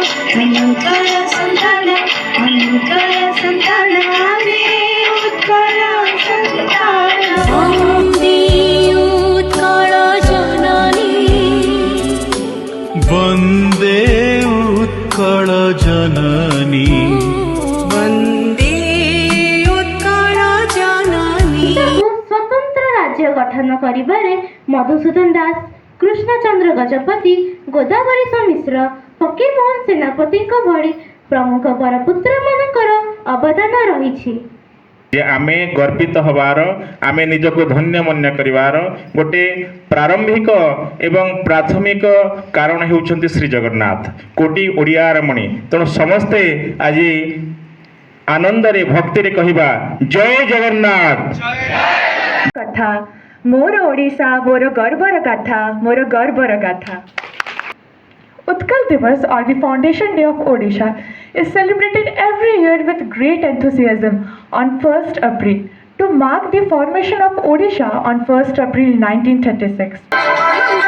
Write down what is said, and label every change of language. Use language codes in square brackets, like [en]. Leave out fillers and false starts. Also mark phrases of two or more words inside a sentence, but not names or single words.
[or] ଭୟଙ୍କର ସନ୍ତାନ ଆବେ ଉତ୍କଳ ସନ୍ତାନ ବନ୍ଦେ ଉତ୍କଳ ଜନନୀ ବନ୍ଦେ ଉତ୍କଳ ଜନନୀ ବନ୍ଦେ ଉତ୍କଳ ଜନନୀ। ସ୍ୱତନ୍ତ୍ର ରାଜ୍ୟ ଗଠନ କରିବାରେ ମଧୁସୂଦନ ଦାସ, କୃଷ୍ଣଚନ୍ଦ୍ର ଗଜପତି, ଗୋଦାବରୀଶ ମିଶ୍ର, ଫକୀରମୋହନ ସେନାପତି ଭଳି ପ୍ରମୁଖ ବରପୁତ୍ର ମାନଙ୍କର ଅବଦାନ ରହି। ଆମେ ଗର୍ବିତ ହେବାର ଆମେ ନିଜକୁ ଧନ୍ୟ ମନ୍ୟ କରିବାର ଗୋଟେ ପ୍ରାରମ୍ଭିକ ଏବଂ ପ୍ରାଥମିକ କାରଣ ହେଉଛନ୍ତି ଶ୍ରୀ ଜଗନ୍ନାଥ କୋଟି ଓଡ଼ିଆର ମଣି। ତେଣୁ ସମସ୍ତେ ଆଜି ଆନନ୍ଦ ରେ ଭକ୍ତି ରେ କହିବା ଜୟ ଜଗନ୍ନାଥ। କଥା ମୋର ଓଡ଼ିଶା ମୋର ଗର୍ବର ଗାଥା ମୋର ଗର୍ବର ଗାଥା। [en] Utkal Divas, or the Foundation Day of Odisha, is celebrated every year with great enthusiasm on 1st April to mark the formation of Odisha on 1st April 1936.